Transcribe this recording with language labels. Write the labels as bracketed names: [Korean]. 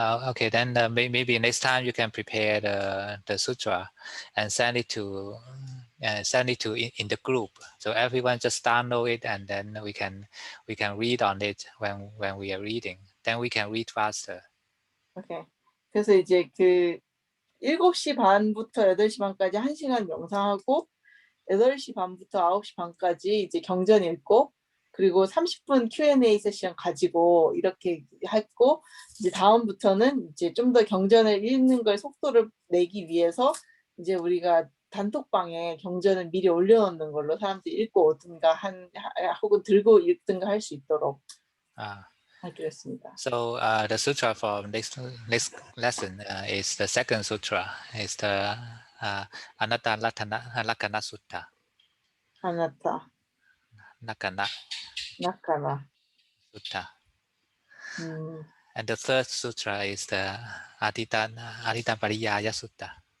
[English] okay, then maybe next time you can prepare the sutra and send it to in the group, so everyone just download it and then we can read on it when we are reading. Then we can read faster. Okay. [Korean] 그래서 이제 그 7시 반부터 8시 반까지 1시간 명상하고 8시 반부터 9시 반까지 이제 경전 읽고 그리고 30분 Q&A 세션 가지고 이렇게 했고 이제 다음부터는 이제 좀 더 경전을 읽는 걸 속도를 내기 위해서 이제 우리가 단톡방에 경전을 미리 올려놓는 걸로 사람들이 읽고 오든가 혹은 들고 읽든가 할 수 있도록 하기로 했습니다. [English] So the sutra for next lesson is the second sutra. Is the Anatta Lakkhana Sutta. Anatta Lakkhana Sutta. And the third sutra is the Adita Pariyaya Sutta.